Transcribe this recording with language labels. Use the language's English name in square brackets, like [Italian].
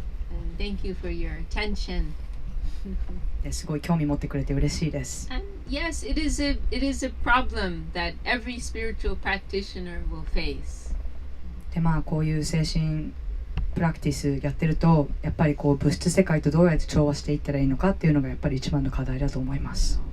[English] And thank you for your attention. [Japanese] すごい興味持ってくれて嬉しいです。 [English] And yes, it is a problem that every spiritual practitioner will face. [Japanese] でこういう精神プラクティスやってるとやっぱり物質世界とどうやって調和していったらいいのかっていうのがやっぱり一番の課題だと思います。